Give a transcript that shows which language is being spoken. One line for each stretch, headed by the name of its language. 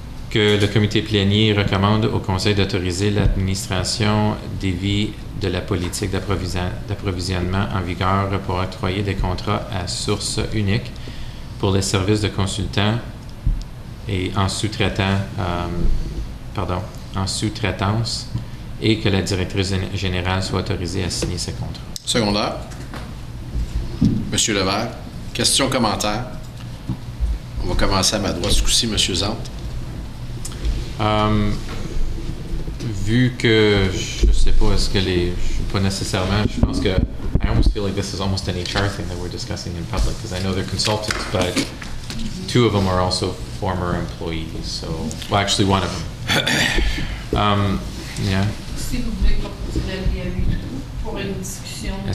French: Que le comité plénier recommande au Conseil d'autoriser l'administration des vies de la politique d'approvisionnement en vigueur pour octroyer des contrats à source unique pour les services de consultants et en sous-traitance et que la directrice générale soit autorisée à signer ces contrats. Secondaire. Monsieur Levert. Questions, commentaires. On va commencer à ma droite ce coup-ci, Monsieur Zant. Vu que je sais pas, est-ce que je suis pas nécessairement, je pense que
English: I almost feel like this is almost an HR thing that we're discussing in public because I know they're consultants, but 2 of them are also former employees. So, well, actually, 1 of them. Yeah.
French: Si vous voulez proposer l'avis à lui pour une discussion.